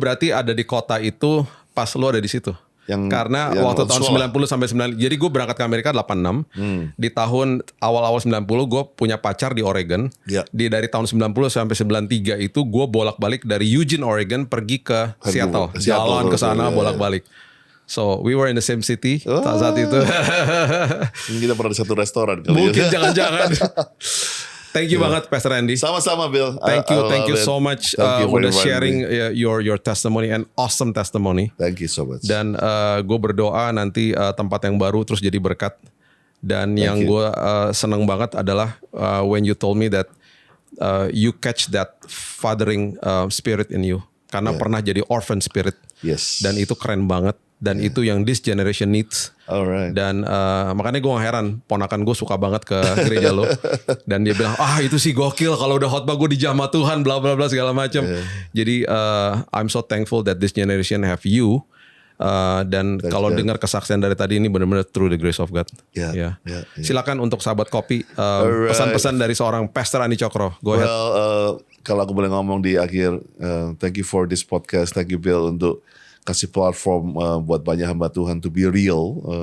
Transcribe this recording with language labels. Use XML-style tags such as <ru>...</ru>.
<id>berarti ada di kota itu pas lu ada di situ. Karena waktu tahun 90 sampai 90. Jadi gue berangkat ke Amerika 86. Di tahun awal-awal 90 gue punya pacar di Oregon. Dari tahun 90 sampai 93 itu gue bolak-balik dari Eugene, Oregon pergi ke Seattle. Jalan ke sana bolak-balik.</id> <en>So we were in the same city</en> <id>saat itu. Kita pernah di satu restoran kali. Mungkin jangan-jangan.</id> <en>Thank you</en> <id>banget Pastor Andy. Sama-sama Bill.</id> <en>Thank you so much</en> <id>udah</id> <en>sharing your testimony and awesome testimony. Thank you so much.</en> <id>Dan gue berdoa nanti tempat yang baru terus jadi berkat. Dan yang gue seneng banget adalah</id> <en>when you told me that you catch that fathering spirit in you.</en> <id>Karena pernah jadi orphan spirit.</id> <en>Yes.</en> <id>Dan itu keren banget. Dan itu yang</id> <en>this generation needs. Alright.</en> <id>Dan makanya gue gak heran ponakan gue suka banget ke gereja lo. Dan dia bilang itu sih gokil kalau udah khotbah gue dijamah Tuhan bla bla bla segala macam. Jadi</id> <en>I'm so thankful that this generation have you.</en> <id>Dan kalau dengar kesaksian dari tadi ini benar-benar</id> <en>through the grace of God.</en> <id>Silakan untuk sahabat kopi pesan-pesan dari seorang Pastor Andi Cokro.</id> <en>Go ahead.</en> <id>Kalau aku boleh ngomong di akhir,</id> <en>thank you for this podcast, thank you</en> <id>Bill untuk kasih platform buat banyak hamba Tuhan</id> <en>to be real.</en>